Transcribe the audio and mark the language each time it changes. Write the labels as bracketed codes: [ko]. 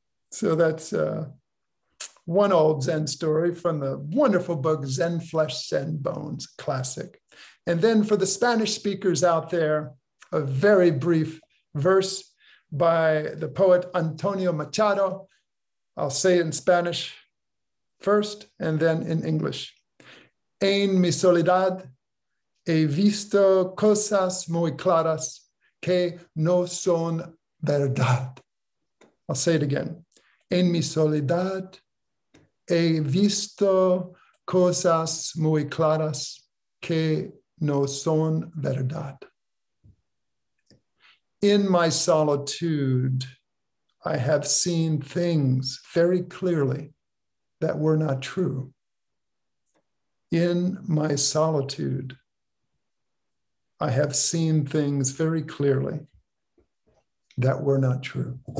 [en] So that's one old Zen story from the wonderful book, Zen Flesh, Zen Bones, classic. And then for the Spanish speakers out there, a very brief verse by the poet Antonio Machado. I'll say it in Spanish first and then in English. [es] En mi soledad he visto cosas muy claras que no son verdad. [en] I'll say it again. [es] En mi soledad he visto cosas muy claras que no son verdad. [en] In my solitude, I have seen things very clearly that were not true. In my solitude, I have seen things very clearly that were not true.